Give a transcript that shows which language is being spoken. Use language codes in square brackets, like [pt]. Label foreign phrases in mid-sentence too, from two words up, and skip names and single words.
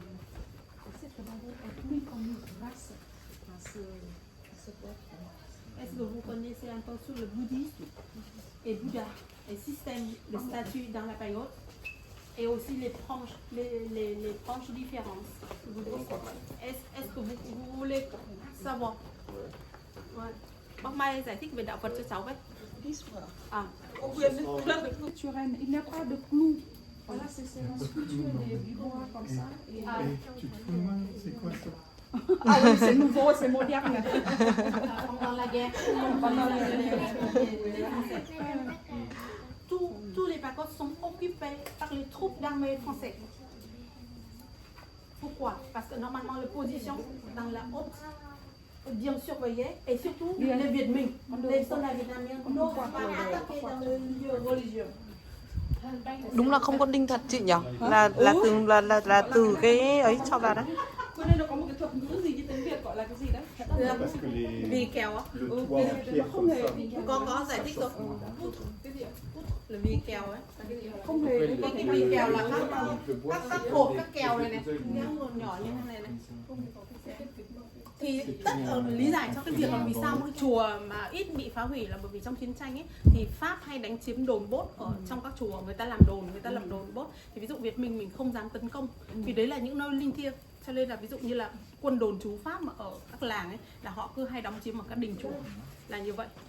[fr] Et c'est vraiment être plus connu grâce à ce poème. Est-ce que vous connaissez un peu sur le bouddhisme et Bouddha, les systèmes de statues dans la pagode? Et aussi les branches différentes. Est-ce que vous voulez savoir? [vi] Bác Mai giải thích về đạo Phật cho cháu với. [fr] Il n'y a pas de clou. Voilà, c'est la sculpture du bois comme ça. Et, Tu te fous de moi, c'est quoi ça? Ah oui, c'est nouveau, c'est moderne. Pendant la guerre. Tous les pagodes sont occupés par les troupes d'armée françaises. Pourquoi? Parce que normalement, la position dans la haute est bien surveillée et surtout les Việt Minh, les soldats vietnamiens n'osent pas attaquer dans le lieu religieux. [vi] Đúng là không có đinh thật chị nhỉ? Là từ cái ấy cho vào đấy. Bên đây nó có một cái thuật ngữ gì như tiếng Việt gọi là cái gì đấy? [fr] Parce que [vi] Vì kèo á, [fr] le toit en pierre [vi] Không [fr] comme [vi] hề [fr] ça. [vi] có giải thích rồi. cái gì ạ? Là vì kèo ấy. Không hề Cái vì kèo là các cột các kèo này này, [fr] Vous avez [vi] cái nguồn nhỏ như thế này này. Thì tất lý giải cho cái việc là vì sao một cái chùa mà ít bị phá hủy là bởi vì trong chiến tranh ấy thì Pháp hay đánh chiếm đồn bốt ở trong các chùa, người ta làm đồn bốt, thì ví dụ Việt Minh mình không dám tấn công vì đấy là những nơi linh thiêng, cho nên là ví dụ như là quân đồn trú Pháp mà ở các làng ấy là họ cứ hay đóng chiếm ở các đình chùa là như vậy.